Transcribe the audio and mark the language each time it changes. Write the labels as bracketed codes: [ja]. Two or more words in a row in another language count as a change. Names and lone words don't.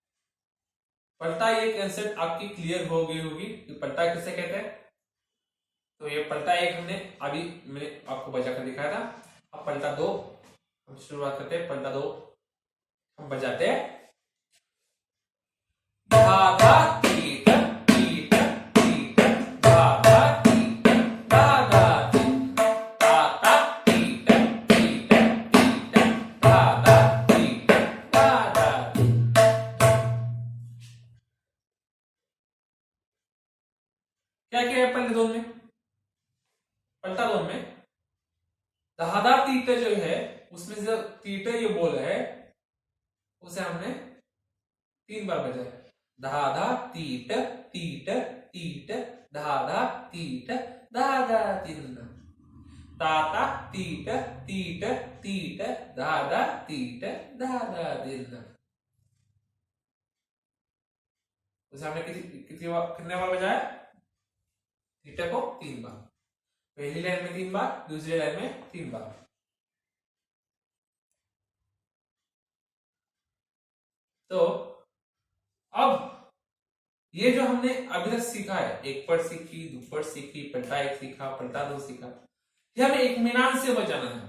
[hi] पलटा ये कंसेप्ट आपकी क्लियर हो गई होगी कि पलटा किसे कहते हैं। तो ये पलटा 1 हमने अभी मैंने आपको बजा कर दिखाया था। अब पलटा 2 हम शुरुआत करते हैं। पलटा 2 हम बजाते हैं धा धा तीट तीट तीट धा धा तीट धा धा तीट धा धा तीट तीट तीट धा धा तीट धा धा तीट। क्या क्या है पलटे 2 में? पलटा 2 में धाधा तीट जो है उसमें से तीट ये बोल है उसे हमने 3 बार बजाया। धाधा तीट तीट तीट धाधा तीट धाधा तीट ताता तीट तीट तीट धाधा तीट धाधा तीट। उसे हमने कितने बार बजाया? तीट को 3 बार। पहली लाइन में 3 बार, दूसरी लाइन में 3 बार। तो अब ये जो हमने अभी तक सीखा है, एक पट सीखी, दुपट सीखी, पलटा 1 सीखा, पलटा 2 सीखा, ये हमें इत्मीनान से बजाना है।